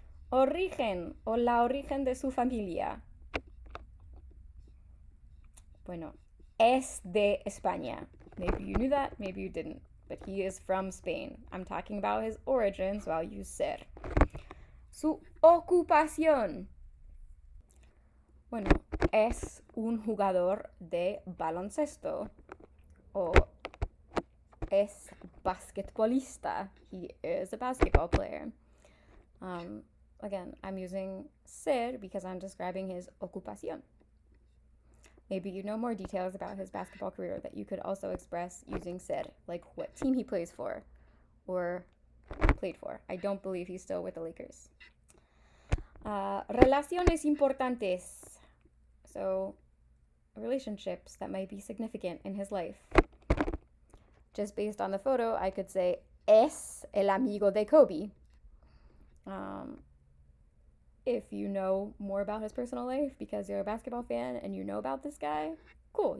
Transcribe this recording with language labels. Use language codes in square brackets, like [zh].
[es] Origen o la origen de su familia. Bueno, es de España. [en] Maybe you knew that, maybe you didn't, but he is from Spain. I'm talking about his origin, so I'll use ser. [es] Su ocupación. Bueno, es un jugador de baloncesto o es basquetbolista. [en] He is a basketball player. Again, I'm using ser because I'm describing his ocupación. Maybe you know more details about his basketball career that you could also express using ser, like what team he plays for or played for. I don't believe he's still with the Lakers. [es] Relaciones importantes. [en] So, relationships that might be significant in his life. Just based on the photo, I could say, [es] es el amigo de Kobe. [en] If you know more about his personal life because you're a basketball fan and you know about this guy, cool.